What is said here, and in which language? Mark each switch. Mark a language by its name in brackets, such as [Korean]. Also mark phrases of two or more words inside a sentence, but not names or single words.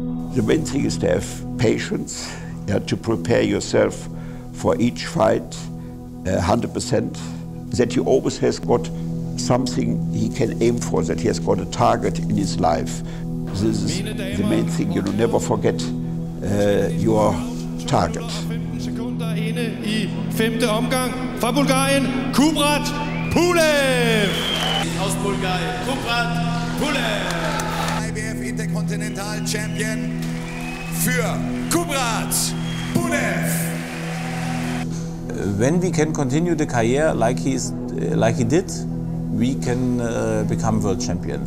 [English] The main thing is to have patience, to prepare yourself for each fight 100%, that he always has got something he can aim for, that he has got a target in his life. This is the main thing, never forget your target. [Danish] 15 sekunder inde i 5. omgang fra Bulgarien, Kubrat Pulev. [German] Aus Bulgarien, Kubrat Pulev. IBF Intercontinental Champion für Kubrat Pulev. [English] When we can continue the career like he did, we can become world champion.